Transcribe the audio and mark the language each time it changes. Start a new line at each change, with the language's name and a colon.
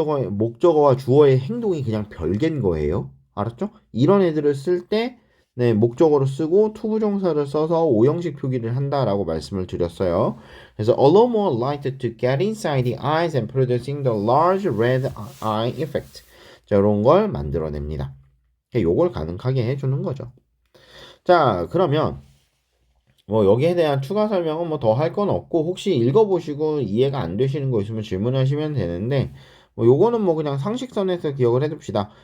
Korean: 목적어와 주어의 행동이 그냥 별개인 거예요. 알았죠? 이런 애들을 쓸 때 네, 목적어로 쓰고 투부정사를 써서 오형식 표기를 한다라고 말씀을 드렸어요. 그래서
English: allow more light to get inside the eyes and producing the large red eye effect.
Korean: 자, 이런 걸 만들어냅니다. 요걸 가능하게 해주는 거죠. 자, 그러면 뭐 여기에 대한 추가 설명은 뭐 더 할 건 없고 혹시 읽어보시고 이해가 안 되시는 거 있으면 질문하시면 되는데 뭐 요거는 뭐 그냥 상식선에서 기억을 해둡시다.